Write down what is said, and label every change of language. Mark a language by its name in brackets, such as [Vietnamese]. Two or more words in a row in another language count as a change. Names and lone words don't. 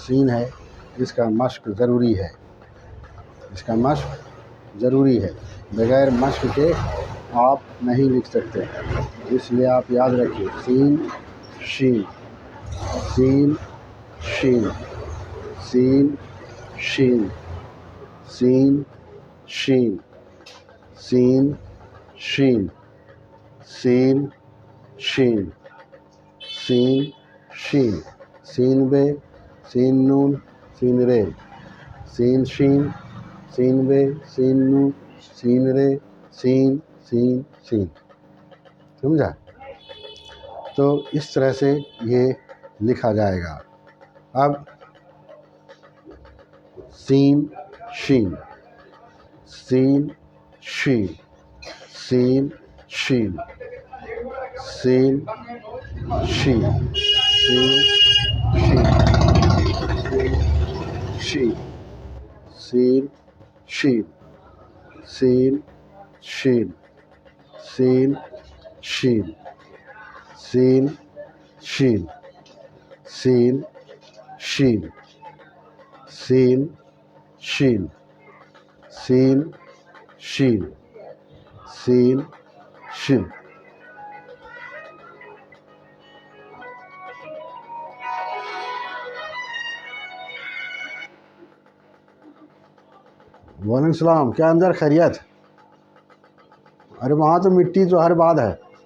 [Urdu] سین ہے اس کا مشق ضروری ہے، اس کا مشق ضروری ہے، بغیر مشق کے آپ نہیں لکھ سکتے، اس لیے آپ یاد رکھیے سین شین سین شین سین شین سین شین سین شین سین شین سین شین سین بے سین نون سین رے سین شین سین بے سین نون سین رے سین سین سین، سمجھا؟ تو اس طرح سے یہ لکھا جائے گا۔ اب سین شین سین شین سین شین سین شین سین شین شین سین شین سین شین سین شین سین شین سین شین سین شین سین شین۔ [Arabic] وعلیکم السلام، [Urdu] کیا اندر خیریت؟ ارے وہاں تو مٹی تو ہر بات ہے۔